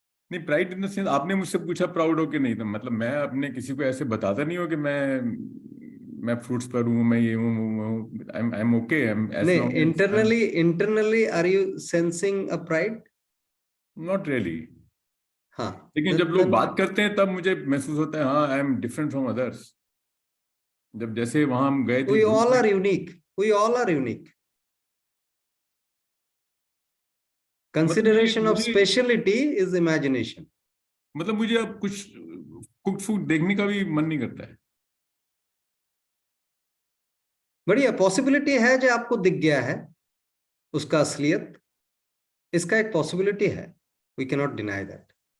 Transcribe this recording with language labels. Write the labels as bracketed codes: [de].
[hi] नहीं, [en] pride in the sense, [hi] आपने मुझसे पूछा प्राउड हो कि नहीं, तो मतलब मैं अपने किसी को ऐसे बताता नहीं हूँ कि मैं फ्रूट्स पर हूँ, मैं ये हूँ, [en] I am okay, एज [hi] नहीं, [en] Long internally are you sensing a pride? Not really. [hi] हाँ, लेकिन जब लोग बात करते हैं तब मुझे महसूस होता है, हाँ, [en] I am different from others. [hi] जब जैसे वहां हम गए थे, [en] we all are unique, we all are unique. Consideration of speciality is imagination. [hi] मतलब मुझे अब कुछ कुक फूड देखने का भी मन नहीं करता है। बढ़िया पॉसिबिलिटी है जो आपको दिख गया है उसका असलियत, इसका एक पॉसिबिलिटी है, [en] We can not deny that.